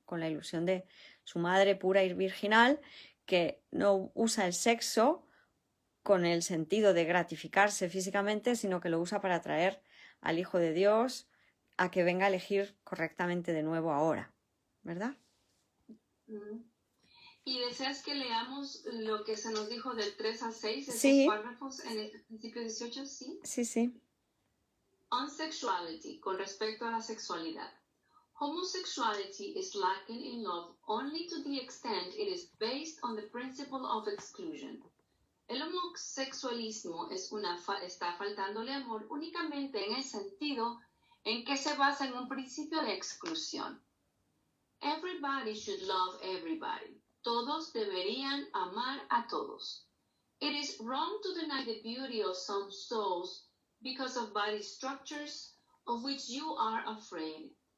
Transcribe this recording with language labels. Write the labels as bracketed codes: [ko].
[es] Con la ilusión de su madre pura y virginal, que no usa el sexo con el sentido de gratificarse físicamente, sino que lo usa para atraer al Hijo de Dios a que venga a elegir correctamente de nuevo ahora, ¿verdad? ¿Y deseas que leamos lo que se nos dijo del 3 al 6, esos sí. párrafos en el principio 18? Sí. Sí. [en] On sexuality, [es] con respecto a la sexualidad. [en] Homosexuality is lacking in love only to the extent it is based on the principle of exclusion. [es] El homosexualismo está faltándole amor únicamente en el sentido en que se basa en un principio de exclusión. [en] Everybody should love everybody. [es] Todos deberían amar a todos. [en] It is wrong to deny the beauty of some souls because of body structures of which you are afraid.